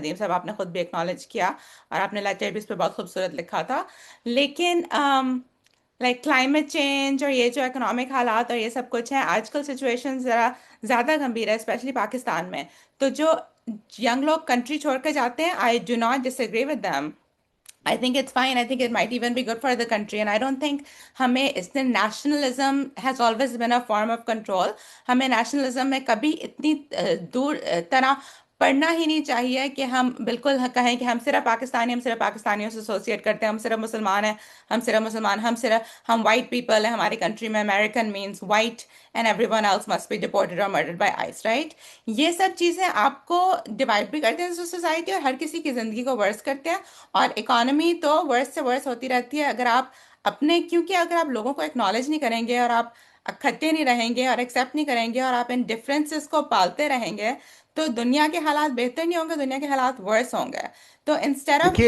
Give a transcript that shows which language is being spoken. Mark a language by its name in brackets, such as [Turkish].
[Urdu] ندیم صاحب آپ نے خود بھی acknowledge کیا، اور آپ نے لیٹر بھی اس پہ بہت خوبصورت لکھا تھا۔ لیکن لائک کلائمیٹ چینج اور یہ جو اکنامک حالات اور یہ سب کچھ ہے، آج کل سچویشن ذرا زیادہ گمبھیر ہے، اسپیشلی پاکستان میں۔ تو جو ینگ لوگ کنٹری چھوڑ کے جاتے ہیں، [English] I do not disagree with them. I think it's fine. I think it might even be good for the country. And I don't think [Urdu] ہمیں اس دن [English] nationalism has always been a form of control. [Urdu] ہمیں nationalism میں کبھی اتنی دور طرح پڑھنا ہی نہیں چاہیے کہ ہم بالکل کہیں کہ ہم صرف پاکستانی، ہم صرف پاکستانیوں سے ایسوسیٹ کرتے ہیں، ہم صرف مسلمان ہیں، ہم صرف مسلمان، ہم وائٹ پیپل ہیں ہماری کنٹری میں، [English] American means white and everyone else must be deported or murdered by ICE, right؟ [Urdu] یہ سب چیزیں آپ کو ڈیوائڈ بھی کرتے ہیں سوسائٹی، اور ہر کسی کی زندگی کو ورس کرتے ہیں، اور اکانومی تو ورس سے ورس ہوتی رہتی ہے اگر آپ کیونکہ اگر آپ لوگوں کو ایکنالج نہیں کریں گے، اور آپ اکٹھے نہیں رہیں گے اور ایکسیپٹ نہیں کریں گے، اور آپ ان ڈفرینسز کو پالتے رہیں گے، تو دنیا کے حالات بہتر نہیں ہوں گے، دنیا کے حالات ورس ہوں گے۔ تو انسٹیڈ آف